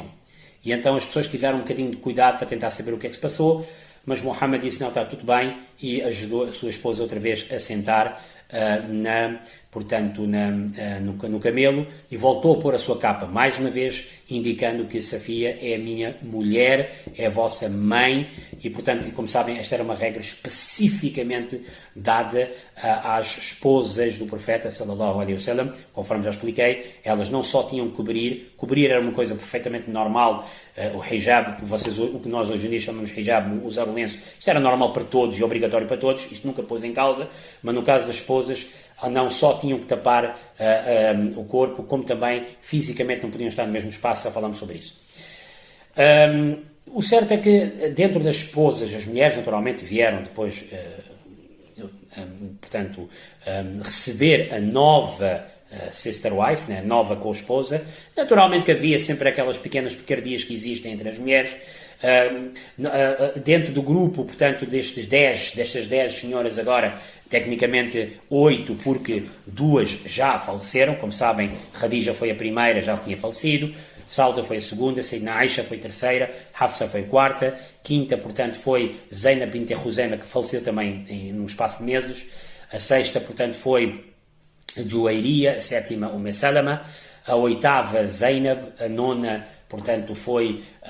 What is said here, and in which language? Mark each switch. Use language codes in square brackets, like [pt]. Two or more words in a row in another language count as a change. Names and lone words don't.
[pt] E então as pessoas tiveram um bocadinho de cuidado para tentar saber o que é que se passou, mas Muhammad disse, não, está tudo bem, e ajudou a sua esposa outra vez a sentar portanto, no camelo, e voltou a pôr a sua capa, mais uma vez, indicando que Safia é a minha mulher, é a vossa mãe, e, portanto, como sabem, esta era uma regra especificamente dada às esposas do profeta, [ar] صلى الله عليه وسلم, [pt] conforme já expliquei, elas não só tinham que cobrir era uma coisa perfeitamente normal, o hijab, o que nós hoje em dia chamamos de hijab, usar o lenço, isto era normal para todos e obrigatório para todos, isto nunca pôs em causa, mas no caso das esposas, não só tinham que tapar o corpo, como também fisicamente não podiam estar no mesmo espaço, já falamos sobre isso. O certo é que dentro das esposas, as mulheres naturalmente vieram depois, portanto, receber a nova [en] sister wife, [pt] né, nova co-esposa. Naturalmente que havia sempre aquelas pequenas picardias que existem entre as mulheres. Dentro do grupo, portanto, destas 10 senhoras agora, tecnicamente 8, porque 2 já faleceram, como sabem, Khadija foi a primeira, já tinha falecido, Sauda foi a segunda, Sayyidina Aisha foi a terceira, Hafsa foi a quarta, quinta, portanto, foi Zainab bint Khuzaima, que faleceu também num espaço de meses, a sexta, portanto, foi Juwayriya, a sétima, Salama, a oitava, Zainab, a nona, portanto, foi,